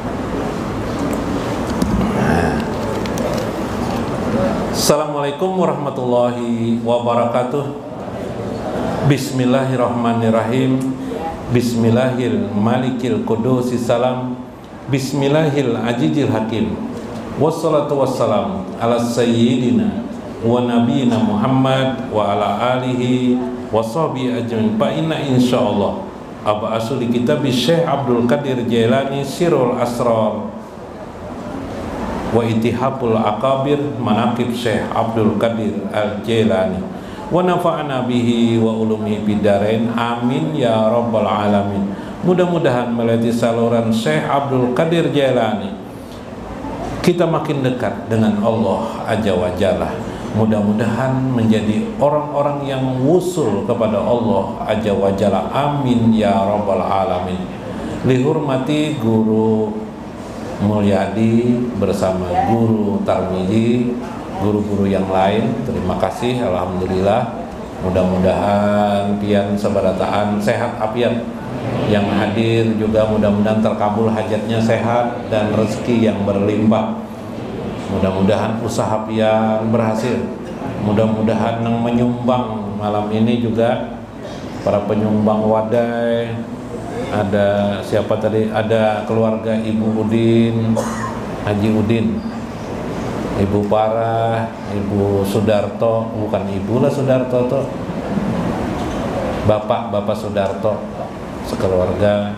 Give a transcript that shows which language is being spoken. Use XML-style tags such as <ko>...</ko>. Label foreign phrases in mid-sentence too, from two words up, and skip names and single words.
<ar>السلام عليكم ورحمة الله وبركاته. بسم الله الرحمن الرحيم. بسم الله الملك القدوس السلام. بسم الله العزيز الحكيم. والصلاة والسلام على سيدنا ونبينا محمد وعلى آله وصحبه أجمعين. فإنا إن شاء الله أبعث لكتاب شيخ عبد القادر جيلاني سر الأسرار واتحاب الأكابر مناقب شيخ عبد القادر الجيلاني ونفعنا به وعلومه بالدارين آمين يا رب العالمين.</ar> <id>Mudah-mudahan melalui saluran Syekh Abdul Qadir Jailani kita makin dekat dengan</id> <ar>الله عز وجل.</ar> <id>Mudah-mudahan menjadi orang-orang yang wusul kepada</id> <ar>الله عز وجل. آمين يا رب العالمين.</ar> <id>Dihormati Guru Mulyadi bersama Guru Tarmizi, guru-guru yang lain, terima kasih, alhamdulillah Mudah-mudahan pian sabarataan sehat afiat, yang hadir juga mudah-mudahan terkabul hajatnya, sehat dan rezeki yang berlimpah. Mudah-mudahan usaha pian berhasil. Mudah-mudahan yang menyumbang malam ini juga para penyumbang wadai, ada siapa tadi, ada keluarga Ibu Udin, Haji Udin, Ibu Parah, Ibu Sudarto, bukan Ibu lah Sudarto tuh, Bapak Sudarto, sekeluarga.</id>